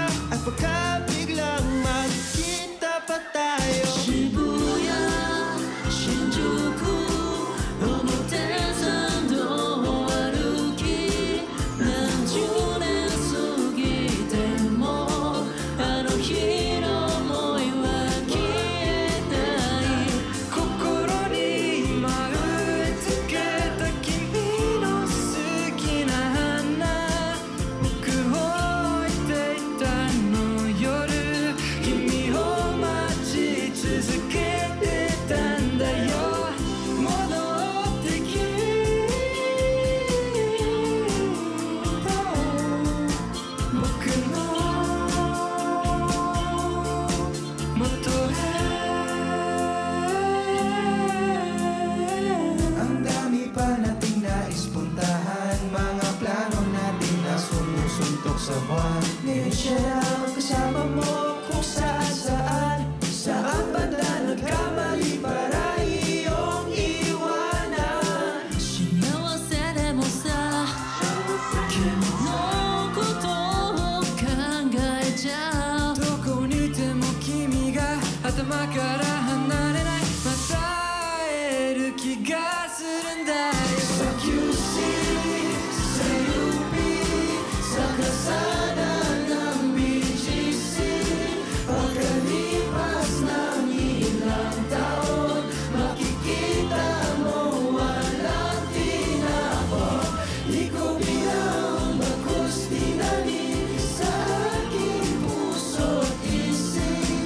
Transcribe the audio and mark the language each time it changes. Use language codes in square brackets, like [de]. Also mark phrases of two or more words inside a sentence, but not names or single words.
[tl] At pagka biglang magkita pa tayo, [ja] Shibuya, Shinjuku, Omotesando 歩き、何十年過ぎても、あの日の想いは消えない。心に丸つけた君の好きな花、僕を置いていたの夜、君を待ち続けてたんだよ。戻ってきた僕の元へ。 [tl] Ang dami pa nating nais puntahan, mga plano natin na sumusuntok sa buwan. Ngayon siya ang kasama mo kung saan-saan. Saan banda nagkamali para iyong iwanan? [ja] 幸せでもさ、君のことを考えちゃう。どこにいても君が頭から離れない。また会える気がするんだよ。 [en] So you see, say you be, [tl] saka sana ng BGC. Pagkalipas ng ilang taon, makikita mo walang tinapon. Di ko bilang bagkus tinanim sa aking puso't isip.